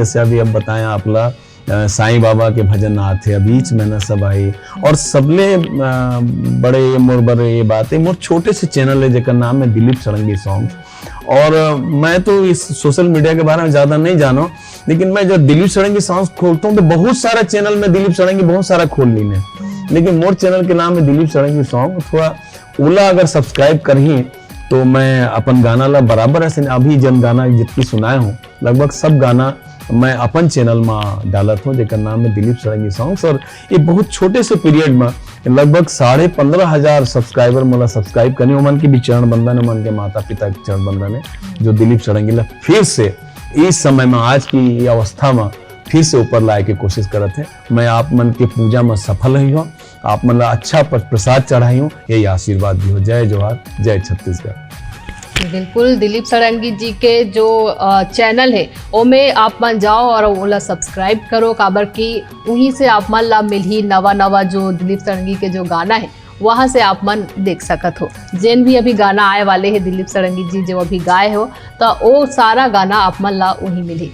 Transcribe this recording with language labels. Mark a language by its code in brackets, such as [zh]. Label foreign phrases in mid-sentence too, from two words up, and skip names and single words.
[hne] जैसे अभी अब बताएं आपला साईं बाबा के भजन आते हैं, बीच में न सब आई, और सबले बड़े मोर बड़े ये बातें मोर छोटे से चैनल है जेकर नाम है दिलीप सड़ंगी सॉन्ग। और मैं तो इस [en] social media [hne] के बारे में ज्यादा नहीं जानो, लेकिन मैं जब दिलीप सड़ंगी सॉन्ग खोलता हूँ तो बहुत सारा चैनल में दिलीप सड़ंगी बहुत सारा खोल लीने, लेकिन मोर चैनल के नाम है दिलीप सड़ंगी सॉन्ग। थोड़ा ओला अगर सब्सक्राइब करही तो मैं अपन गाना ला बराबर ऐसे अभी जन गाना जितनी सुनाए हूँ लगभग सब गाना मैं अपन चैनल में डालत हूँ जेकर नाम है दिलीप सड़ंगी सॉन्ग्स। और ये बहुत छोटे से पीरियड में लगभग 15,500 सब्सक्राइबर मतलब सब्सक्राइब करने उमन की भी चरण बंधन है, उमन के माता पिता के चरण बंधन है, जो दिलीप सड़ंगी ला फिर से इस समय में आज की अवस्था में फिर से ऊपर लाए के कोशिश करते हैं। मैं आप मन के पूजा में सफल हुई हूँ, आप मन अच्छा प्रसाद चढ़ाई हूँ, यही आशीर्वाद भी हो। जय जोहार, जय छत्तीसगढ़। बिल्कुल। दिलीप सड़ंगी जी के जो चैनल है ओमे आप मन जाओ और ओला सब्सक्राइब करो, काबर की वहीं से आप मन ला मिल ही नवा जो दिलीप सड़ंगी के जो गाना है वहाँ से आप मन देख सकत हो। जेन भी अभी गाना आए वाले है दिलीप सड़ंगी जी जो अभी गाए हो तो वो सारा गाना आप मन ला वहीं मिली।